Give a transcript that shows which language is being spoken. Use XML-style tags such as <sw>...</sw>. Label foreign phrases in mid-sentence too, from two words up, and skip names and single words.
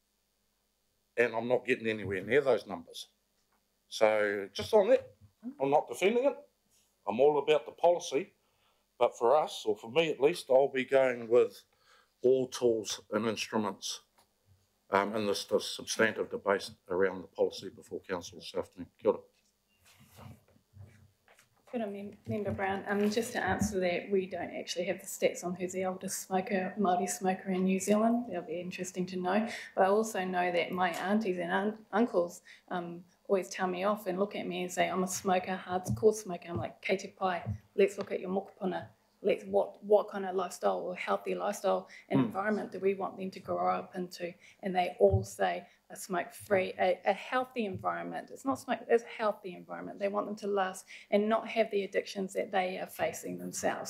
<en>And I'm not getting anywhere near those numbers. So just on that, I'm not defending it. I'm all about the policy. But for us, or for me at least, I'll be going with all tools and instruments in this substantive debate around the policy before council this afternoon. Kia ora. Good on Member Brown. Just to answer that, we don't actually have the stats on who's the oldest Māori smoker in New Zealand. That'll be interesting to know. But I also know that my aunties and uncles always tell me off and look at me and say, I'm a smoker, hardcore smoker. I'm like,</en> <mi>kei te pai,</mi> <en>let's look at your mokopuna. What kind of lifestyle or healthy lifestyle and environment do we want them to grow up into? And they all say a smoke-free, a healthy environment. It's not smoke, it's a healthy environment. They want them to last and not have the addictions that they are facing themselves.</en>